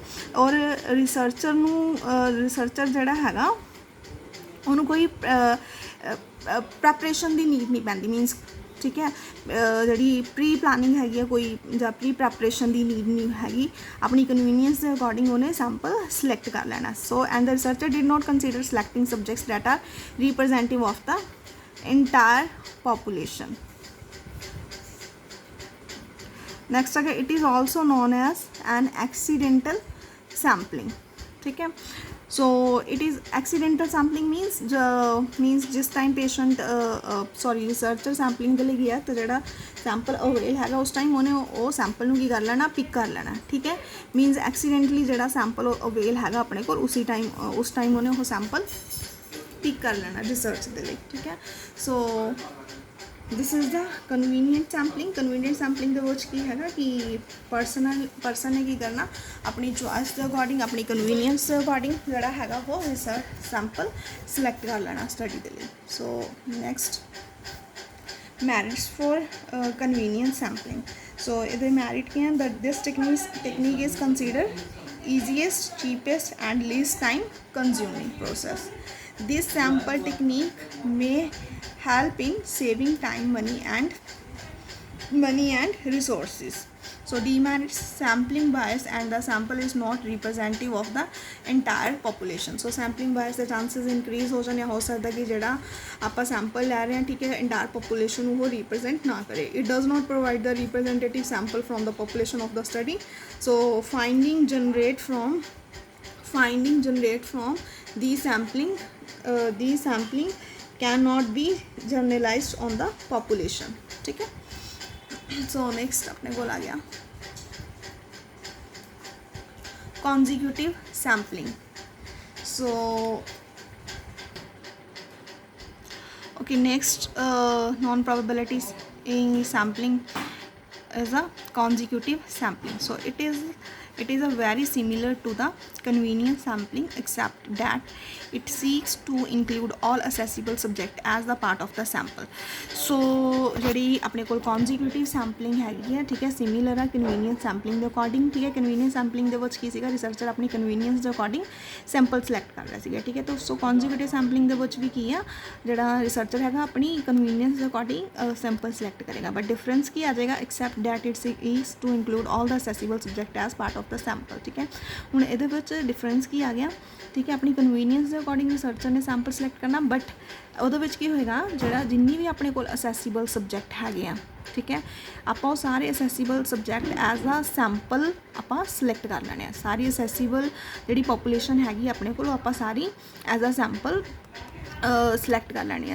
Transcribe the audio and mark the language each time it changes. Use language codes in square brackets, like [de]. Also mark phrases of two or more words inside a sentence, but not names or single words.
[pa] ਔਰ ਰਿਸਰਚਰ ਜਿਹੜਾ ਹੈਗਾ ਉਹਨੂੰ ਕੋਈ ਪ੍ਰੈਪਰੇਸ਼ਨ ਦੀ ਨੀਡ ਨਹੀਂ ਪੈਂਦੀ, ਮੀਨਸ, ਠੀਕ ਹੈ, ਜਿਹੜੀ [en] pre planning [pa] ਹੈਗੀ ਆ ਕੋਈ ਜਾਂ [en] pre preparation [pa] ਦੀ ਨੀਡ ਨਹੀਂ ਹੈਗੀ, ਆਪਣੀ ਕਨਵੀਨੀਅੰਸ ਦੇ ਅਕੋਰਡਿੰਗ ਉਹਨੇ [en] sample select [pa] ਕਰ ਲੈਣਾ। [en] So and the researcher did not consider selecting subjects that are representative of the entire population. Next again, it is also known as an accidental sampling, [hi] ठीक है। [en] so it is accidental sampling means [hi] जिस टाइम [en] patient researcher sampling [hi] के लिए गया तो जो [en] sample avail [hi] है उस टाइम उन्हें वो सैंपल में की कर लेना, पिक कर लेना, ठीक है। [en] means accidentally [hi] जो [en] sample avail [hi] है अपने को उस टाइम उन्हें वो [en] sample pick [hi] कर लेना रिसर्च के लिए, ठीक है। [en] So this is the convenient sampling. convenient sampling [pa] ਦੇ ਵਿੱਚ ਕੀ ਹੈਗਾ ਕਿ ਪਰਸਨ ਨੇ ਕੀ ਕਰਨਾ, ਆਪਣੀ ਚੋਇਸ ਦੇ ਅਕੋਰਡਿੰਗ, ਆਪਣੀ ਕਨਵੀਨੀਅੰਸ ਦੇ ਅਕੋਰਡਿੰਗ ਜਿਹੜਾ ਹੈਗਾ ਉਹ [en] research sample select [pa] ਕਰ ਲੈਣਾ ਸਟੱਡੀ ਦੇ ਲਈ। [en] So next, merits for convenient sampling. [pa] ਸੋ ਇਹਦੇ ਮੈਰਿਟ ਕੀ ਹਨ, [en] this technique is considered easiest, cheapest and least time consuming process. This sample technique may help in saving time, money and resources. So demerits sampling bias and the sample is not representative of the entire population. So sampling bias the chances increase [hi] हो जाने हो सकता कि जेड़ा आपा sample ले रहे हैं ठीक है [en] entire population [hi] वो represent ना करे. [en] It does not provide the representative sample from the population of the study. So finding generate from these sampling cannot be generalized on the population. [hi] ठीक है. [en] So next [hi] अपने को आ गया [en] consecutive sampling. So okay, next non-probability in sampling is a consecutive sampling. So it is a very similar to the convenience sampling except that it seeks to include all accessible subject as the part of the sample. [pa] So ਜਿਹੜੀ ਆਪਣੇ ਕੋਲ [en] consecutive sampling [pa] ਹੈਗੀ ਹੈ ਠੀਕ ਹੈ similar ਆ [en] convenience sampling [pa] ਦੇ ਅਕੋਰਡਿੰਗ ਠੀਕ ਹੈ [en] convenience sampling [pa] ਦੇ ਵਿੱਚ ਕੀ ਸੀਗਾ ਰਿਸਰਚਰ ਆਪਣੀ convenience ਦੇ ਅਕੋਰਡਿੰਗ [en] sample select [pa] ਕਰ ਰਿਹਾ ਸੀਗਾ ਠੀਕ ਹੈ ਤਾਂ ਸੋ [en] consecutive sampling [pa] ਦੇ ਵਿੱਚ ਵੀ ਕੀ ਆ ਜਿਹੜਾ ਰਿਸਰਚਰ ਹੈਗਾ ਆਪਣੀ convenience ਦੇ ਅਕੋਰਡਿੰਗ [en] sample select [pa] ਕਰੇਗਾ [en] but difference [pa] ਕੀ ਆ ਜਾਏਗਾ except [en] that it is to include all the accessible subject as part of the sample [pa] ਠੀਕ ਹੈ ਹੁਣ ਇਹਦੇ ਵਿੱਚ ਡਿਫਰੈਂਸ ਕੀ ਆ ਗਿਆ ਠੀਕ ਹੈ ਆਪਣੀ ਕਨਵੀਨੀਅੰਸ ਦੇ ਅਕੋਰਡਿੰਗ ਰਿਸਰਚਰ ਨੇ [en] sample select [pa] ਕਰਨਾ ਬਟ ਉਹਦੇ ਵਿੱਚ ਕੀ ਹੋਏਗਾ ਜਿਹੜਾ ਜਿੰਨੀ ਵੀ ਆਪਣੇ ਕੋਲ [en] accessible subject [pa] ਹੈਗੇ ਆ ਠੀਕ ਹੈ ਆਪਾਂ ਉਹ ਸਾਰੇ [en] accessible subject as a sample [pa] ਆਪਾਂ ਸਿਲੈਕਟ ਕਰ ਲੈਣੇ ਆ ਸਾਰੀ ਅਸੈਸੀਬਲ ਜਿਹੜੀ ਪੋਪੂਲੇਸ਼ਨ ਹੈਗੀ ਆਪਣੇ ਕੋਲ ਉਹ ਆਪਾਂ ਸਾਰੀ [en] as a sample select [hi] कर लेनी है.